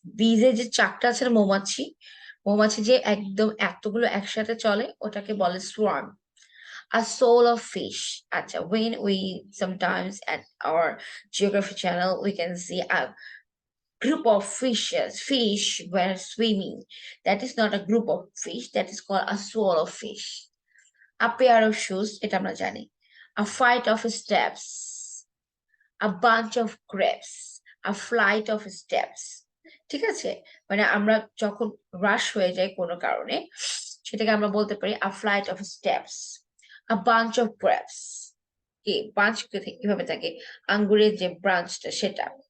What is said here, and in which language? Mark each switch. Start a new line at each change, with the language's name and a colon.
Bangla: Bees এর যে চাকটা আছে না, মৌমাছি, মৌমাছি যে একদম এতগুলো একসাথে চলে ওটাকে বলে swarm.
English: A soul of fish. Acha, when we sometimes at our geography channel we can see a group of fishes, fish were swimming. That is not a group of fish, that is called a soul of fish. A pair of shoes,
Bangla: এটা আমরা জানি.
English: A flight of steps, a bunch of grapes, a flight of steps.
Bangla: ঠিক আছে, মানে আমরা যখন রাশ হয়ে যায় কোনো কারণে সেটাকে আমরা বলতে পারি
English: a flight of steps, a bunch of grapes.
Bangla: কি bunch কিভাবে থাকে, আঙ্গুরের যে ব্রাঞ্চটা সেটা.